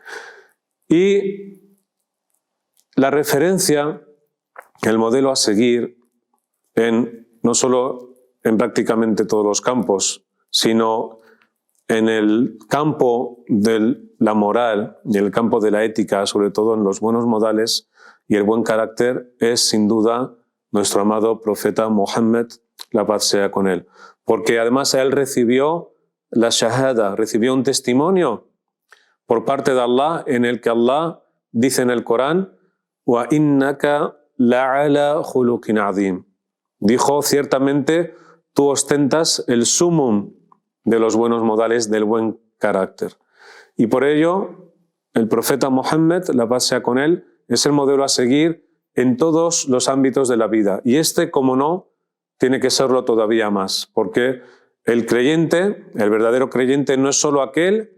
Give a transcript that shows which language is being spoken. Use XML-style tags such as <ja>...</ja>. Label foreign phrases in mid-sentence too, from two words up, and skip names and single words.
<es>Y la referencia, el modelo a seguir, no solo en prácticamente todos los campos, sino en el campo de la moral y en el campo de la ética, sobre todo en los buenos modales y el buen carácter, es sin duda nuestro amado profeta Muhammad, la paz sea con él. Porque además él recibió la shahada, recibió un testimonio por parte de Allah, en el que Allah dice en el Corán:</es> <ar>وإنك لعلى خلق عظيم.</ar> <es>Dijo: ciertamente tú ostentas el sumum de los buenos modales, del buen carácter. Y por ello, el profeta Muhammad, la paz sea con él, es el modelo a seguir en todos los ámbitos de la vida. Y como no, tiene que serlo todavía más, porque el creyente, el verdadero creyente, no es solo aquel</es>